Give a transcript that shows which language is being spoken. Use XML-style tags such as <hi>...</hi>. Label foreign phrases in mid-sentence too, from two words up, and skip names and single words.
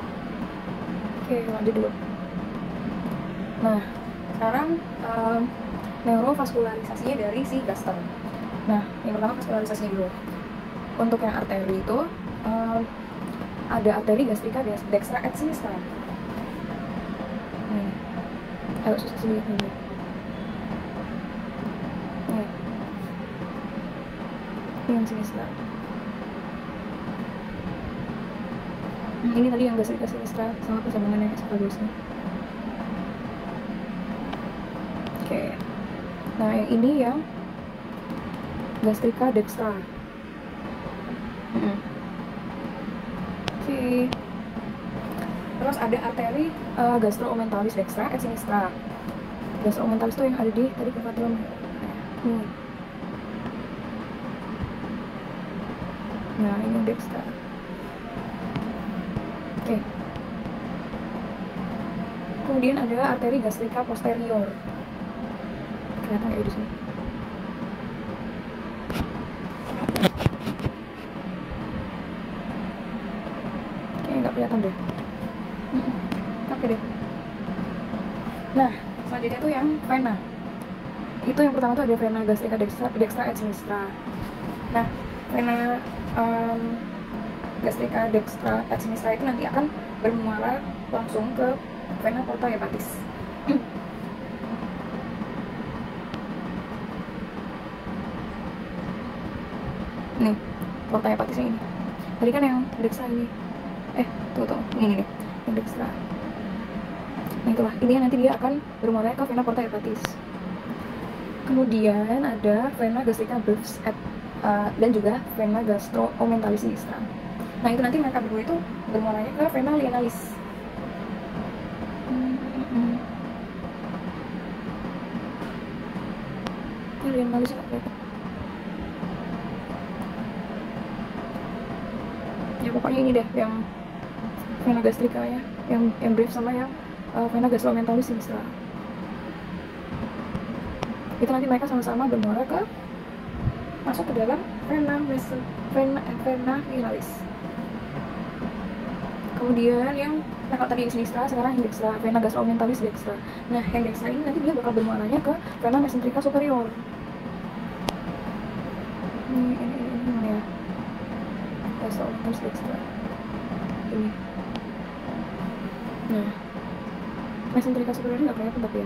<id>Oke, lanjut dulu. Nah, sekarang neurovaskularisasinya dari si gaster. Nah, yang pertama vaskularisasinya dulu. Untuk yang arteri itu ada arteri gastrika</id> <la>dextra et sinistra.</la> <id>Nih, agak susah sih lihatnya. Nih, ini yang sinistra. Ini tadi yang gastrika sinistra sama persambungan yang esopagusnya. Oke. Nah, yang ini yang gastrika dextra. Oke. Terus ada arteri gastroomentalis</id> <la>dextra et sinistra.</la> <id>Gastroomentalis itu yang ada di tadi kepatuan. Nah, ini yang dextra. Oke. Kemudian ada arteri gastrika posterior. Kelihatan kayak di sini. Kayaknya nggak kelihatan deh. Oke deh. Nah, selanjutnya tuh yang vena. Itu yang pertama tuh ada vena gastrika</id> <la>dextra et sinistra.</la> <id>Nah, vena gastrika</id> <la>dextra et sinistra</la> <id>itu nanti akan bermuara langsung ke vena</id> <la>porta hepatis.</la> <id>Nih, porta hepatisnya ini. Tadi kan yang dextra ini. Tuh, ini nih, yang dextra. Nah, itulah. Ini nanti dia akan bermuara ke vena</id> <la>porta hepatis.</la> <id>Kemudian ada vena gastrika brevis dan juga vena gastroomentalis sinistra. Nah, itu nanti mereka berdua itu bermuaranya ke vena lienalis. Ini lienalis apa ya? Ya pokoknya ini deh yang vena gastrika ya, yang brevis sama yang vena gastroomentalis sinistra. Itu nanti mereka sama-sama bermuara ke masuk ke dalam vena lienalis. Kemudian yang kalau tadi yang sinistra, sekarang yang dextra, vena gastroomentalis dextra. Nah, yang dextra ini nanti dia bakal bermuaranya ke vena</id> <la>mesenterica superior.</la> <id>Ini mana ya? Gastroomentalis dextra. Ini. Nah,</id> <la>mesenterica superior</la> <id>ini nggak kelihatan tapi ya.</id>